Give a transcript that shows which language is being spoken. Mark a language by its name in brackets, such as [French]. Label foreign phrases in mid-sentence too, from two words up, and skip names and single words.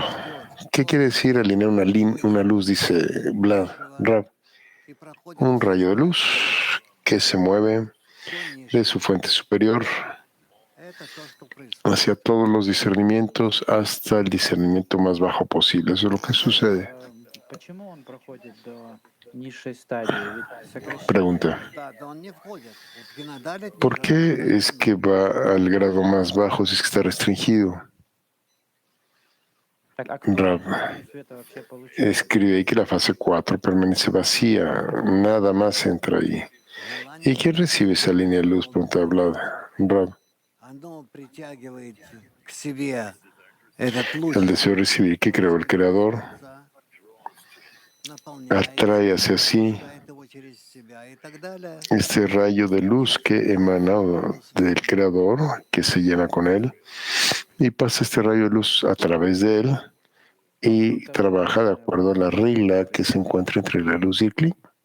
[Spanish] ¿Qué quiere decir alinear una luz? Dice Vlad, Rab. Un rayo de luz que se mueve de su fuente superior hacia todos los discernimientos hasta el discernimiento más bajo posible. Eso es lo que sucede. [Russian] Почему он проходит до низшей стадии? Ведь сокращение [Spanish] Pregunta. ¿Por qué es que va al grado más bajo si es que está restringido? [Russian] так, а кто Rab энергию света вообще получает? [Spanish] escribe ahí que la fase 4 permanece vacía, nada más entra ahí. ¿Y quién recibe esa línea de luz? Pregunta Vlad. Rab, el deseo de recibir que creó el Creador atrae hacia sí este rayo de luz que emanado del Creador, que se llena con él, y pasa este rayo de luz a través de él y trabaja de acuerdo a la regla que se encuentra entre la luz y el Kli.